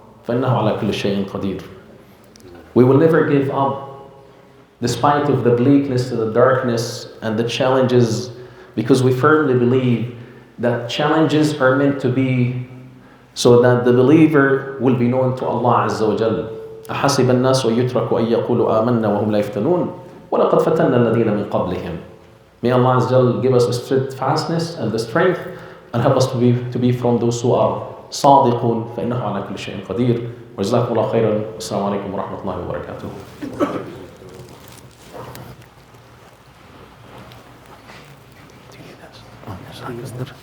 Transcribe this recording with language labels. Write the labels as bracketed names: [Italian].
[Arabic] فَإِنَّهُ عَلَى كُلِّ شَيْءٍ قَدِيرٌ. [English] We will never give up despite of the bleakness, the darkness, and the challenges, because we firmly believe that challenges are meant to be so that the believer will be known to Allah Azza wa Jal. [Arabic] أحسب الناس يتركوا أن يقولوا آمنا وهم لا يفتنون ولقد فتنا الذين من قبلهم. [English] May Allah Azza wa Jal give us the steadfastness and the strength and help us to be from those who are [Arabic] صادقون فإنه على كل شيء قدير. وجزاكم الله خيرا. والسلام عليكم ورحمة الله وبركاته.